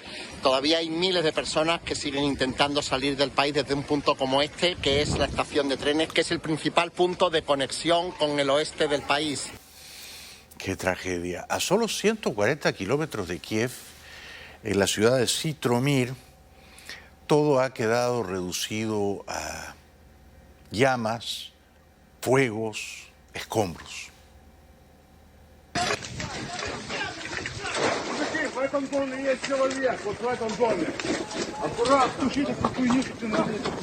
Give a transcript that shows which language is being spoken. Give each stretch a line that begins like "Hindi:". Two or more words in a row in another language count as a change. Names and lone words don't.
Spanish: Todavía hay miles de personas que siguen intentando salir del país desde un punto como este, que es la estación de trenes, que es el principal punto de conexión con el oeste del país. ¡Qué tragedia! A solo 140 kilómetros de Kiev, en la ciudad de Sitromir, todo ha quedado reducido a llamas, fuegos, escombros.
Russian: В этом доме есть человек, вот в этом доме. Аккуратно. Включите эту хуйню, что ты надо.